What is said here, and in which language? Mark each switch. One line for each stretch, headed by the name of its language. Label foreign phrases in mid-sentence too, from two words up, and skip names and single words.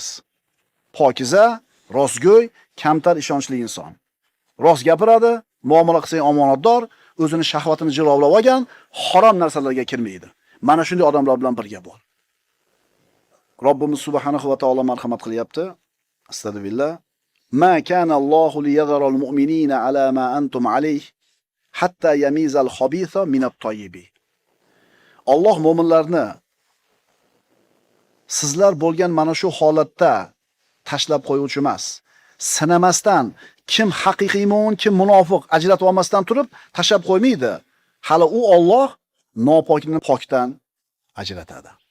Uzbek: Pokiza, rostgo'y, kamtar ishonchli inson. Rost gapiradi, muomala qilsa omonatdor, o'zini shahvatini jilovlab olgan, harom narsalarga kirmaydi. Mana shunday odamlar bilan birga bo'l. Robbimiz
Arabic: سبحانه وتعالى
Uzbek: marhamat qilyapti. Astagfirullah.
Arabic: ما كان الله ليذر المؤمنين على ما أنتم عليه حتى يميز الخبيث من الطيب.
Uzbek: Alloh mu'minlarni sizlar bo'lgan mana shu holatda tashlab qo'yuvchi emas. Sinamasdan kim haqiqiy mu'min, kim munofiq ajratib olmasdan turib tashlab qo'ymaydi. Hali u Alloh nopokni pokdan ajratadi.